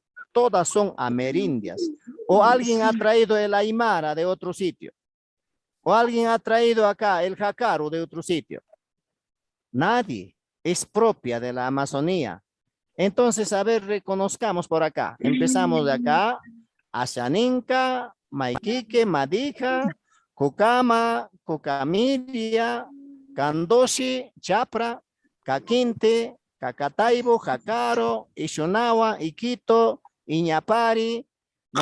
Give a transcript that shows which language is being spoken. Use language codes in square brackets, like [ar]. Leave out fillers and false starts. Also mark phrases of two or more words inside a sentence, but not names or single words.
[es] Todas son amerindias. O alguien ha traído el aymara de otro sitio. O alguien ha traído acá el jacaro de otro sitio. Nadie. Es propia de la Amazonía. Entonces, a ver, reconozcamos por acá. Empezamos de acá. Ashaninka, Maiquique, Madija, Cocama, Cocamiria, Candoshi, Chapra, Caquinte, Cacataibo, Jacaro, Ixonawa, Iquito, Iñapari, ¿no?